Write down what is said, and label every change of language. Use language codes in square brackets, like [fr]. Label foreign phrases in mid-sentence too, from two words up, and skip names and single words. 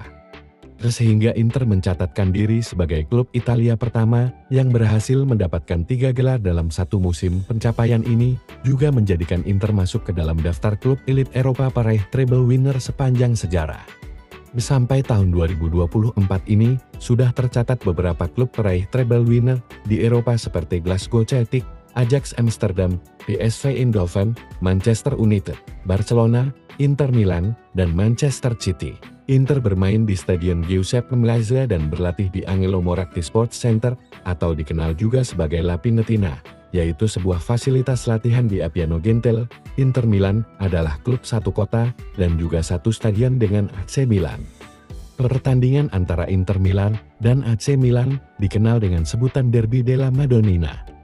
[id] Sehingga Inter mencatatkan diri sebagai klub Italia pertama yang berhasil mendapatkan 3 gelar dalam satu musim. Pencapaian ini juga menjadikan Inter masuk ke dalam daftar klub elit Eropa peraih [en] treble winner [id] sepanjang sejarah. Sampai tahun 2024 ini, sudah tercatat beberapa klub peraih [en] treble winner [id] di Eropa seperti Glasgow Celtic, Ajax Amsterdam, PSV Eindhoven, Manchester United, Barcelona, Inter Milan, dan Manchester City. Inter bermain di Stadion Giuseppe Meazza dan berlatih di Angelo Moratti Sports Center, atau dikenal juga sebagai La Pinettina, yaitu sebuah fasilitas latihan di Appiano Gentile. Inter Milan adalah klub satu kota dan juga satu stadion dengan AC Milan. Pertandingan antara Inter Milan dan AC Milan dikenal dengan sebutan Derby della Madonnina.